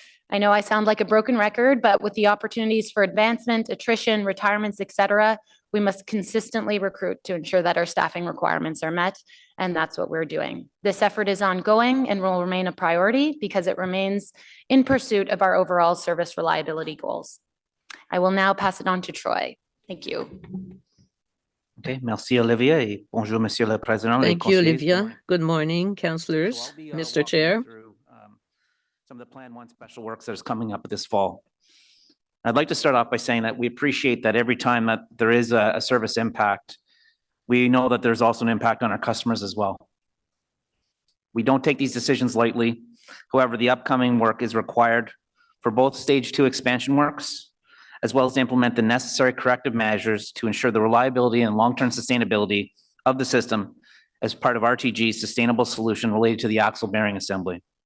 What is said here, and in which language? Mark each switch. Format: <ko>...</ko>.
<en>I know I sound like a broken record, but with the opportunities for advancement, attrition, retirements, etc., we must consistently recruit to ensure that our staffing requirements are met, and that's what we're doing. This effort is ongoing and will remain a priority because it remains in pursuit of our overall service reliability goals. I will now pass it on to Troy. Thank you.</en> <fr>Okay, merci Olivia et bonjour Monsieur le Président.</fr> <en>Thank you, Olivia. Good morning, councillors, Mr. Chair. Some of the Plan 1 special works that is coming up this fall. I'd like to start off by saying that we appreciate that every time that there is a service impact, we know that there's also an impact on our customers as well. We don't take these decisions lightly. However, the upcoming work is required for both stage 2 expansion works, as well as to implement the necessary corrective measures to ensure the reliability and long-term sustainability of the system as part of RTG's sustainable solution related to the axle bearing assembly.</en>